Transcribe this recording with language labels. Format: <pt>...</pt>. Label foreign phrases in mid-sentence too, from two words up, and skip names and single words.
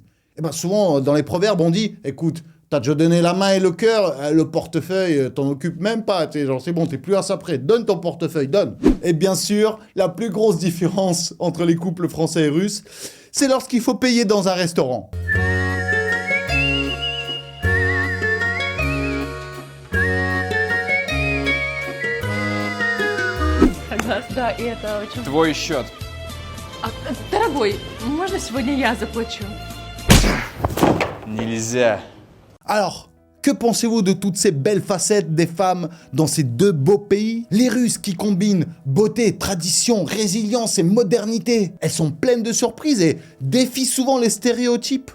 <fr>Et ben souvent, dans les proverbes, on dit, écoute, t'as déjà donné la main et le cœur, le portefeuille, t'en occupes même pas. Genre, c'est bon, t'es plus à ça près. Donne ton portefeuille, donne. Et bien sûr, la plus grosse différence entre les couples français et russes, c'est lorsqu'il faut payer dans un restaurant.</fr> <ru>Да, и это очень... Твой счет. Дорогой, можно сегодня я заплачу?</ru> <fr>Nilza. Alors, que pensez-vous de toutes ces belles facettes des femmes dans ces deux beaux pays? Les Russes qui combinent beauté, tradition, résilience et modernité. Elles sont pleines de surprises et défient souvent les stéréotypes.</fr>